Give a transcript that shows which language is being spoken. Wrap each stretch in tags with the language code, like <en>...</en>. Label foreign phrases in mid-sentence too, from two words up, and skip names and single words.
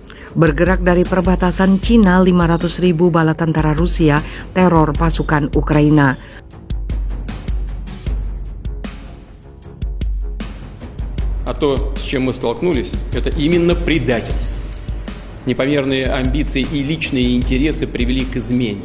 <id>Bergerak dari perbatasan Cina, 500.000 bala tentara Rusia teror pasukan Ukraina.</id> <ru>А то, с чем мы столкнулись, это именно предательство. Непомерные амбиции и личные интересы привели к измене.</ru>